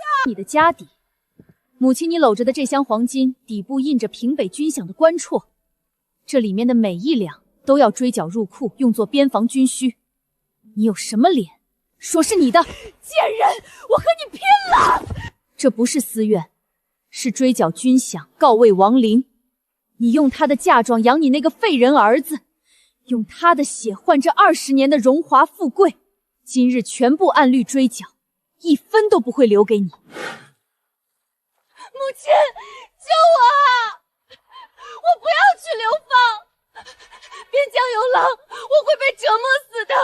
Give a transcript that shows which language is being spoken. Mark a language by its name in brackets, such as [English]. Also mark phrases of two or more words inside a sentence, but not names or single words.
[Chinese] 你的家底，母親你摟着的這箱黃金，底部印着平北軍饷的官戳，這裡面的每一兩都要追繳入庫，用作邊防軍需。你有什麼臉說是你的？賤人，我和你拼了！這不是私怨，是追繳軍饷，告慰亡靈。你用他的嫁妝養你那個廢人兒子，用他的血換這20年的榮華富貴，今日全部按律追繳，一分都不會留給你。母親，救我啊！我不要去流放，邊疆有狼，我會被折磨死的。